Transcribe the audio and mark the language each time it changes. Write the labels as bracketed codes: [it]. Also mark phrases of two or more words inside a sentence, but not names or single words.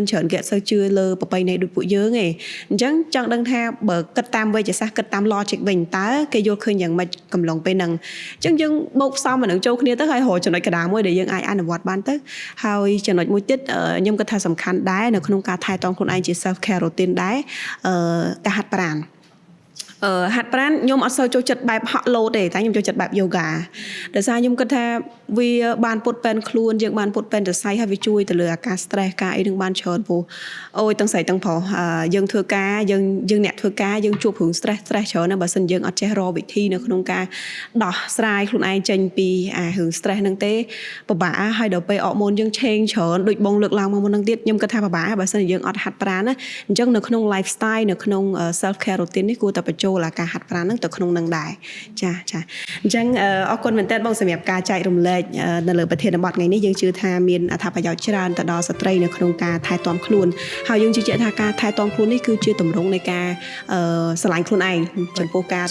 [km] ច្រើនគេអត់សូវជឿលើប្រពៃណីដូចពួកយើងទេអញ្ចឹងចង់ដឹងថាបើគិតតាមវេជ្ជសាស្ត្រគិតតាម logic វិញតើគេយល់ឃើញយ៉ាងម៉េចកំឡុងពេលហ្នឹងអញ្ចឹងយើងបូកផ្សំអានឹងចូលគ្នាទៅហើយរកចំណុច កណ្ដាលមួយដែលយើងអាចអនុវត្តបានទៅហើយចំណុចមួយទៀតខ្ញុំគិតថាសំខាន់ដែរនៅក្នុងការថែទាំខ្លួនឯងជា [en] self care routine [km] ដែរការហាត់ប្រាណហាត់ប្រា ណខ្ញុំអត់សូវចូលចិត្តបែបហក់លោតទេតែខ្ញុំចូលចិត្តបែប yoga ដោយសារខ្ញុំគិតថាវាបានពុតពេនខ្លួនយើងបានពុតពេនសរសៃហើយវាជួយទៅលើអាការ stress ការអីនឹងបានច្រើនពោះអូយទាំងស្រីទាំងប្រុសយើងធ្វើការយើងអ្នកធ្វើការយើងជួបរឿង stress ច្រើនណាស់បើសិនយើងអត់ចេះរកវិធីនៅក្នុងការដោះស្រាយខ្លួនឯងចេញពីរឿង stress ហ្នឹងទេពិបាកហើយដល់ពេលអរម៉ូនយើងឆេងច្រើនដូចបងលើកឡើងមកមុនហ្នឹងទៀតខ្ញុំគិតថាពិបាកបើសិនយើងអត់ហាត់ប្រាណណាអញ្ចឹងនៅក្នុង lifestyle នៅក្នុង [en] self care routine [km] នេះគួរតែបញ្ចូល ចូលការហាត់ប្រាណហ្នឹងទៅក្នុងនឹងដែរចាអញ្ចឹងអរគុណមែនតើបងសម្រាប់ការចែករំលែកនៅលើប្រធានបទថ្ងៃនេះយើងជឿថាមានអត្ថប្រយោជន៍ច្រើនទៅដល់ស្ត្រីនៅក្នុងការថែទាំខ្លួនហើយយើងជឿជាក់ថាការថែទាំខ្លួននេះគឺជាទម្រង់នៃការស្រឡាញ់ខ្លួនឯងចំពោះការ